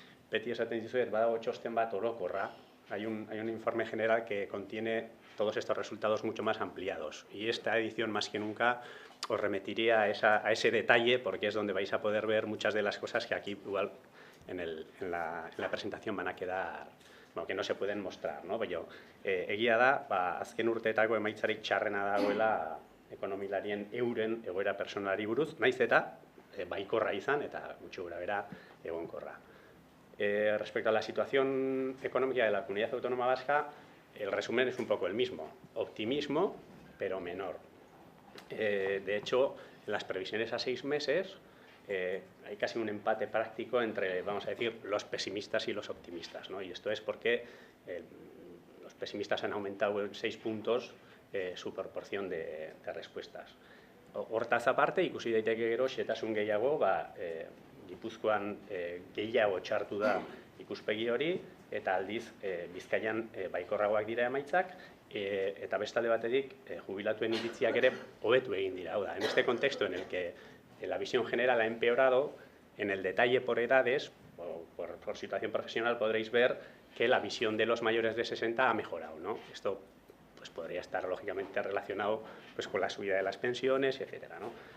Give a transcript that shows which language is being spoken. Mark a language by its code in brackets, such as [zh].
[eu] Beti esaten dizuet, badago txosten bat orokorra. [es] Hay un informe general que contiene todos estos resultados mucho más ampliados. Y esta edición, más que nunca, os remitiría a ese detalle, porque es donde vais a poder ver muchas de las cosas que aquí igual en la presentación van a quedar, que no se pueden mostrar, ¿no? [eu] Egia da, azken urteetako emaitzarik txarrena dagoela ekonomilarien euren egoera personalari buruz, naiz eta baikorra izan eta gutxi gorabehera egonkorra. [es] Respecto a la situación económica de la Comunidad Autónoma Vasca, el resumen es un poco el mismo. Optimismo, pero menor. De hecho, en las previsiones a 6 meses hay casi un empate práctico entre, vamos a decir, los pesimistas y los optimistas, ¿no? Y esto es porque los pesimistas han aumentado en 6 puntos su proporción de respuestas. [eu] Hortaz aparte, ikusi daiteke gero, xehetasun gehiago, Gipuzkoan gehiago txartu da ikuspegi hori, eta aldiz Bizkaian baikorragoak dira emaitzak, eta bestalde batetik jubilatuen iritziak ere hobetu egin dira. [es] En este contexto en el que la visión general ha empeorado, en el detalle por edades, por situación profesional, podréis ver que la visión de los mayores de 60 ha mejorado, ¿no? Esto pues podría estar lógicamente relacionado pues con la subida de las pensiones, etcétera, ¿no?